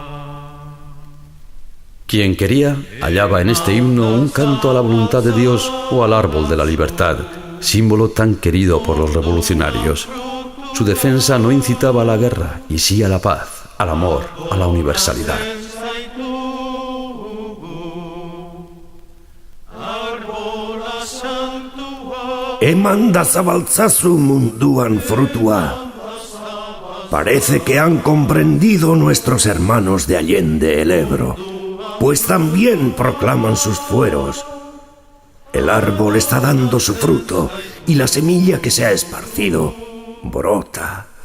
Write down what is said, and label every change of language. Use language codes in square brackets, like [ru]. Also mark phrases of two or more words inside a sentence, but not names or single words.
[es] Quien quería hallaba en este himno un canto a la voluntad de Dios o al árbol de la libertad, símbolo tan querido por los revolucionarios. Su defensa no incitaba a la guerra, y sí a la paz, al amor, a la universalidad. [eu] Emanda zabaltzazu munduan frutua. [es] Parece que han comprendido nuestros hermanos de Allende el Ebro, pues también proclaman sus fueros. El árbol está dando su fruto y la semilla que se ha esparcido brota.